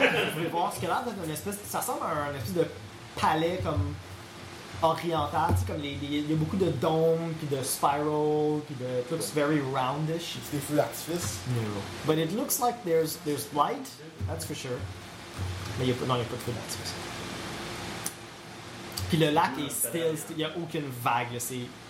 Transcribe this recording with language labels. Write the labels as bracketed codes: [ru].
[fr] Vous pouvez voir ce que là, une espèce, ça ressemble à un espèce de palais comme oriental, tu sais, comme il y a beaucoup de dômes, puis de spiral, puis de. [en] It looks very roundish. [fr] C'est des feux d'artifice? [en] No. But it looks like there's light, that's for sure. [fr] Mais il n'y a pas de feux d'artifice. Puis le lac est still, il n'y a aucune vague, c'est.